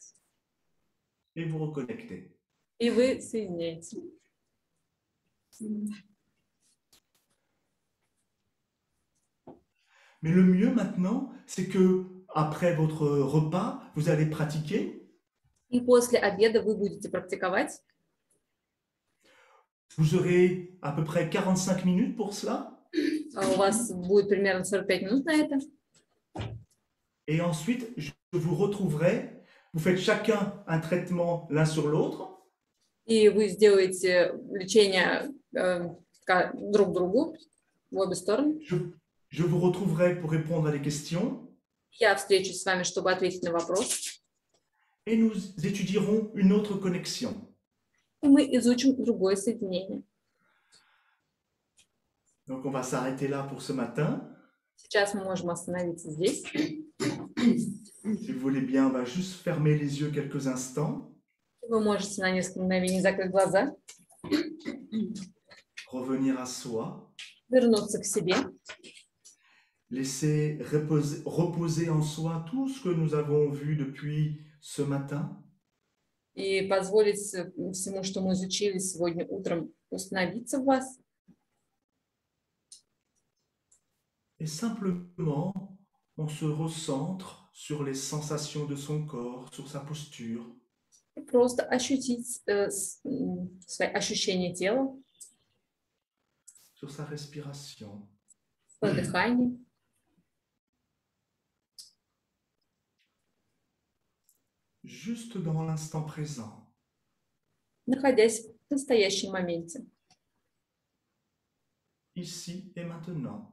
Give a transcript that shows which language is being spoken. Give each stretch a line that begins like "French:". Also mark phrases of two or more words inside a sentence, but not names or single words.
French: Et vous reconnectez.
Russian: И вы соединяете.
French: Mais le mieux maintenant, c'est que après votre repas, vous allez pratiquer.
Russian: И после обеда вы будете практиковать.
French: Vous aurez à peu près 45 minutes pour cela.
Russian: У вас будет примерно 45 минут на это.
French: Et ensuite, je vous retrouverai. Vous faites chacun un traitement l'un sur l'autre.
Russian: И вы сделаете лечение друг другу в обе стороны.
French: Je vous retrouverai pour répondre à des questions.
Russian: Я встречусь с вами, чтобы ответить на вопрос.
French: Et nous étudierons une autre connexion.
Russian: И мы изучим другое соединение.
French: Donc, on va s'arrêter là pour ce matin.
Russian: Сейчас мы можем остановиться здесь.
French: Si vous voulez bien, on va juste fermer les yeux quelques instants.
Russian: Вы можете на несколько мгновений закрыть глаза,
French: Revenir à soi.
Russian: вернуться к себе,
French: Laisser reposer en soi tout ce que nous avons vu depuis ce matin.
Russian: и позволить всему, что мы изучили сегодня утром, установиться в вас.
French: Et simplement, on se recentre sur les sensations de son corps, sur sa posture.
Russian: И просто ощутить свои ощущения тела,
French: Sur sa respiration.
Russian: свое дыхание.
French: Juste dans l'instant présent.
Russian: Находясь в настоящем моменте,
French: Ici et maintenant.